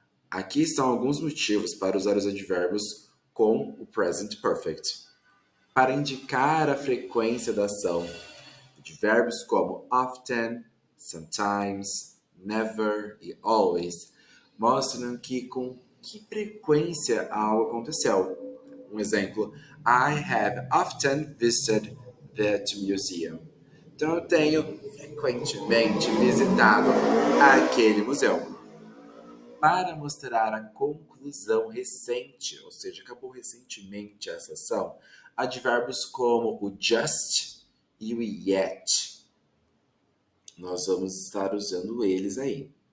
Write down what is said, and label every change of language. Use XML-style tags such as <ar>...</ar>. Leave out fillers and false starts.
<pt>Aqui estão alguns motivos para usar os advérbios com o present perfect. Para indicar a frequência da ação, Advérbios como often, sometimes, never e always mostram que com que frequência algo aconteceu. Um exemplo,</pt> <en>I have often visited that museum.</en> <pt>Então, eu tenho frequentemente visitado aquele museu. Para mostrar a conclusão recente, ou seja, acabou recentemente essa ação, advérbios como o just e o yet, nós vamos estar usando eles aí.</pt>